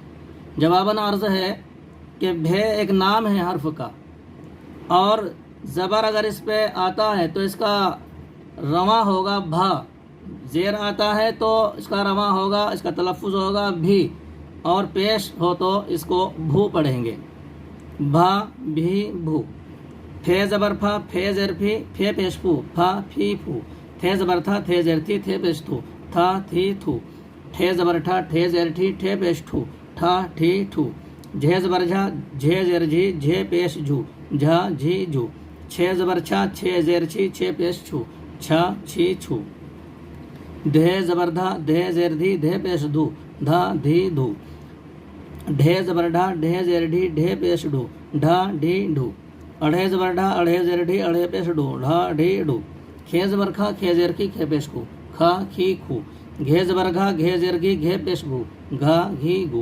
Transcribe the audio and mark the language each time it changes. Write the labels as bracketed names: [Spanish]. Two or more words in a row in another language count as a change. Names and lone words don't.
[Urdu] جواباً عرض ہے کہ بھے ایک نام ہے حرف کا، اور زبر اگر اس پہ آتا ہے تو اس کا رواں ہوگا بھا، زیر آتا ہے تو اس کا رواں ہوگا، اس کا تلفظ ہوگا بھی، اور پیش ہو تو اس کو بھو پڑھیں گے، بھا بھی بھو۔ پھے زبر پھا، پھے زیر پھی، پھے پیش پھو، پھا پھی پھو۔ تھے زبر تھا، تھے زیر تھی، تھے پیش تھو، تھا تھی تھو۔ ٹھے زبر ٹھا، ٹھے زیر ٹھی، ٹھے پیش ٹھو، ٹھا ٹھی ٹھو۔ جھے زبر جھا، جھے زیر جھی، جھے پیش جھو، جھا جھی جھو۔ چھے زبر چھا، چھے زیر چھی، چھے پیش چھو، چھا چھی چھو۔ دھے زبر دھا، دھے زیر دھی، دھے پیش دھو، دھا دھی دھو۔ ڈھے زبر ڈھا، ڈھے زیر ڈھی، ڈھے پیش ڈھو، ڈھا ڈھی ڈھو۔ اڑھے زبر ڈھا، اڑھے زیر ڈھی، اڑھے پیش ڈھو، ڈھا ڈھی ڈھو۔ کھے زبر کھا، کھے زیر کھی، کھے پیش کھو، کھا کھی کھو۔ گھے زبر گھا، گھے زیر گھی، گھے پیش گھو، گھا گھی گھو۔